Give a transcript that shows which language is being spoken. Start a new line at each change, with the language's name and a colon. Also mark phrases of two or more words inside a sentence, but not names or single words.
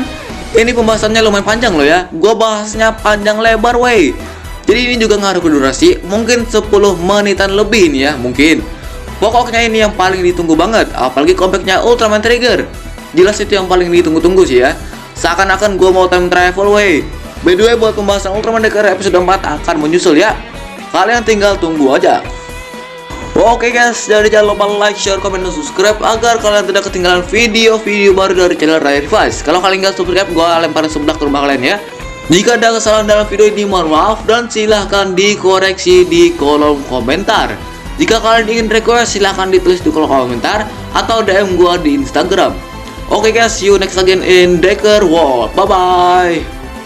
Indonesian: Ini pembahasannya lumayan panjang loh ya. Gue bahasnya panjang lebar wey. Jadi ini juga ngaruh ke durasi. Mungkin 10 menitan lebih nih ya, mungkin. Pokoknya ini yang paling ditunggu banget. Apalagi comebacknya Ultraman Trigger. Jelas itu yang paling ditunggu-tunggu sih ya. Seakan-akan gue mau
English: time travel
Indonesian: wey.
English: By the way,
Indonesian: buat pembahasan Ultraman Decker episode 4 akan menyusul ya. Kalian tinggal tunggu aja. Oke guys, jangan lupa
English: like, share,
Indonesian: komen, dan subscribe agar kalian tidak ketinggalan video-video baru dari channel Ray Revise. Kalau kalian nggak subscribe, gue lemparin sebelah ke rumah kalian ya. Jika ada kesalahan dalam video ini, mohon maaf dan silahkan dikoreksi di kolom komentar. Jika kalian ingin request, silahkan ditulis di kolom komentar atau DM gue di Instagram.
English: Oke guys, see you next again in Decker World. Bye bye.